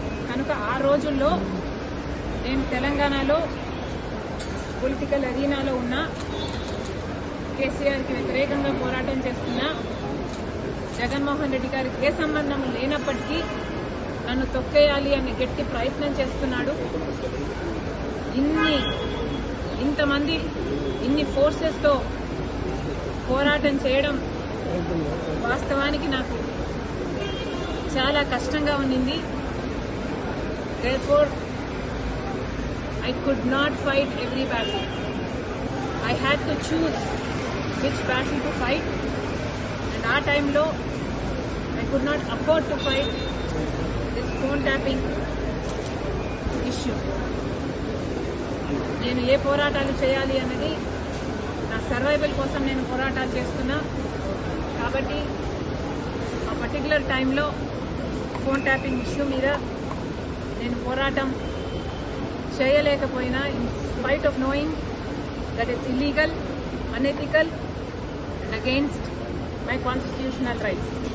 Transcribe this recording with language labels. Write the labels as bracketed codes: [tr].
[te] కనుక ఆ రోజుల్లో నేను తెలంగాణలో పొలిటికల్ అరీనాలో ఉన్న కేసీఆర్కి వ్యతిరేకంగా పోరాటం చేస్తున్న జగన్మోహన్ రెడ్డి గారికి ఏ సంబంధం లేనప్పటికీ నన్ను తొక్కేయాలి అనే గట్టి ప్రయత్నం చేస్తున్నాడు. ఇంతమంది ఇన్ని ఫోర్సెస్తో పోరాటం చేయడం వాస్తవానికి నాకు చాలా కష్టంగా ఉండింది. [en] Therefore, I could not fight every battle. I had to choose which battle to fight, and our time low, I could not afford to fight this phone tapping issue. [te] నేను ఏ పోరాటాలు చేయాలి అన్నది నా సర్వైవల్ కోసం నేను పోరాటాలు చేస్తున్నా. కాబట్టి ఆ పర్టికులర్ టైంలో ఫోన్ ట్యాపింగ్ ఇష్యూ మీద నేను పోరాటం చేయలేకపోయినా, [en] In spite of knowing that is illegal, unethical and against my constitutional rights.